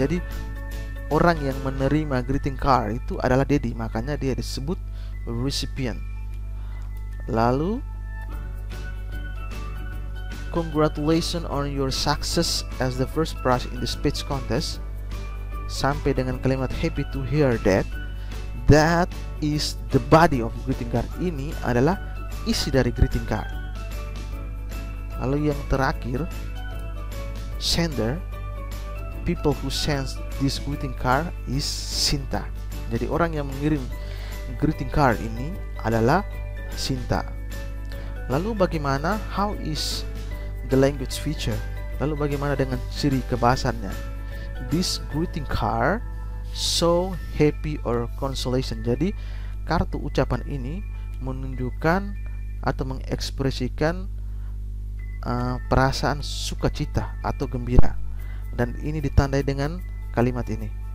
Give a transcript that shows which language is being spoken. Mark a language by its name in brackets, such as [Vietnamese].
[Indonesian] Jadi orang yang menerima greeting card itu adalah Daddy, makanya dia disebut recipient. [English] Lalu congratulations on your success as the first prize in the speech contest, [Indonesian] sampai dengan kalimat [English] happy to hear that. That is the body of greeting card. [Indonesian] Ini adalah isi dari greeting card. Lalu yang terakhir, [English] sender, people who sends this greeting card is Sinta. [Indonesian] Jadi orang yang mengirim greeting card ini adalah Sinta. Lalu bagaimana, [English] how is the language feature? [Indonesian] Lalu bagaimana dengan ciri kebahasannya? [English] This greeting card show happy or consolation. [Indonesian] Jadi kartu ucapan ini menunjukkan atau mengekspresikan perasaan sukacita atau gembira, dan ini ditandai dengan kalimat ini,